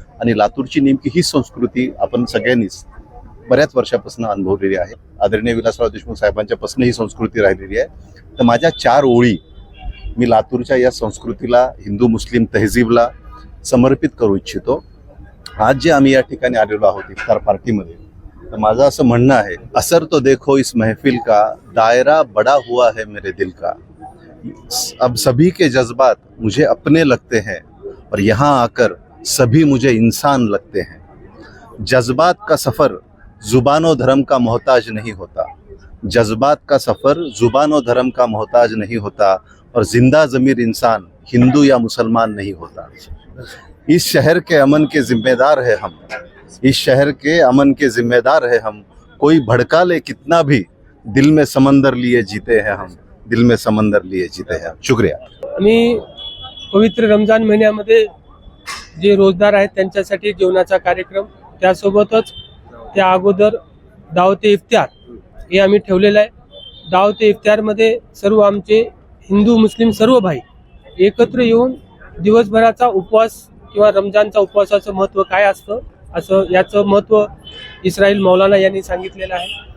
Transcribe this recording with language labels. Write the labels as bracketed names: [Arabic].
[Marathi] आणि लातूरची नेमकी ही संस्कृती आपण सगळ्यांनीच बऱ्याच वर्षापासून अनुभवलेली आहे. आदरणीय विलासराव देशमुख साहेबांच्यापासून ही संस्कृती राहिलेली आहे. तर माझ्या 4 ओळी मी लातूरच्या या संस्कृतीला, हिंदू मुस्लिम तहजीबला समर्पित करू इच्छितो. आज जे आम्ही या ठिकाणी आलेलो आहोत इफ्तार पार्टीमध्ये, तर माझं असं म्हणणं आहे, [Hindi] असर तो देखो इस महफिल का, दायरा बड़ा हुआ है मेरे दिल का, अब सभी के जज्बात मुझे अपने लगते हैं और यहाँ आकर सभी मुझे इंसान लगते हैं. जज्बात का सफ़र जुबानो धर्म का मोहताज नहीं होता, जज्बात का सफ़र जुबानो धर्म का मोहताज नहीं होता, और जिंदा ज़मीर इंसान हिंदू या मुसलमान नहीं होता. इस शहर के अमन के जिम्मेदार है हम, इस शहर के अमन के जिम्मेदार है हम, कोई भड़का ले कितना भी, दिल में समंदर लिए जीते हैं हम, दिल में समंदर लिए जीते हैं. शुक्रिया. [Marathi] आम्ही पवित्र रमजान महिन्यामध्ये जे रोजदार आहेत त्यांच्यासाठी जेवणाचा कार्यक्रम, त्यासोबतच त्या अगोदर दावते इफ्तार हे आम्ही ठेवलेलं आहे. दावते इफ्तारमध्ये सर्व आमचे हिंदू मुस्लिम सर्व भाई एकत्र येऊन दिवसभराचा उपवास किंवा रमजानचा उपवासाचं महत्त्व काय असतं, असं याचं महत्त्व इस्राईल मौलाना यांनी सांगितलेलं आहे.